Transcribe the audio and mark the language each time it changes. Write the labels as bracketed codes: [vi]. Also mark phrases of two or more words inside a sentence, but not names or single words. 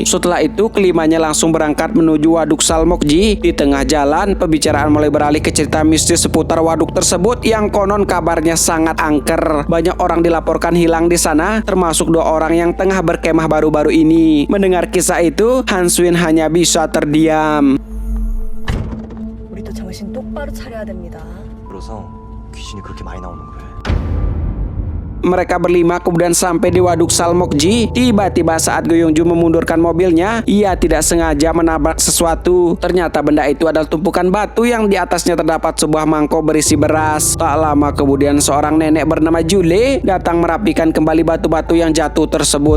[id] Setelah itu kelimanya langsung berangkat menuju waduk Salmokji. Di tengah jalan, pembicaraan mulai beralih ke cerita mistis seputar waduk tersebut yang konon kabarnya sangat angker. Banyak orang dilaporkan hilang di sana, termasuk dua orang yang tengah berkemah baru-baru ini. Mendengar kisah itu, Han Suin hanya bisa terdiam. [ko] 우리도 정신 똑바로 차려야 됩니다. 그래서 귀신이 그렇게 많이 나오는 거예요. [id] Mereka berlima kemudian sampai di waduk Salmokji. Tiba-tiba saat Gyeong Jun memundurkan mobilnya, ia tidak sengaja menabrak sesuatu. Ternyata benda itu adalah tumpukan batu yang di atasnya terdapat sebuah mangkok berisi beras. Tak lama kemudian seorang nenek bernama Jule datang merapikan kembali batu-batu yang jatuh tersebut.